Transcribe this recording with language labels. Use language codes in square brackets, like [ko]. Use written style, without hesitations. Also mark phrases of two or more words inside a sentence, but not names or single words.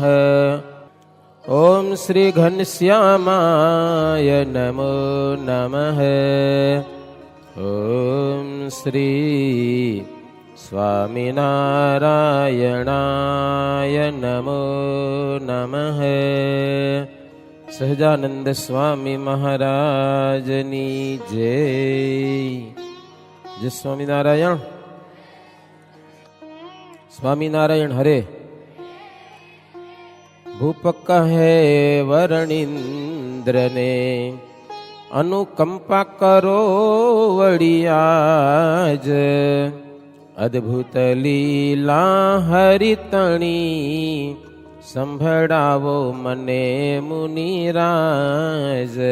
[sa] ॐ श्रीघनश्यामाय नमो नमः। ॐ श्री स्वामिनारायणाय नमो नमः। [gu] સહજાનંદ સ્વામી મહારાજની જય. જય સ્વામિનારાયણ. સ્વામિનારાયણ હરે. ભૂપ કહે વરણિન્દ્રને અનુકંપા કરો વડિયાજ અદ્ભુત લીલા હરિતણી સંભળાવો મને મુનિરાજ.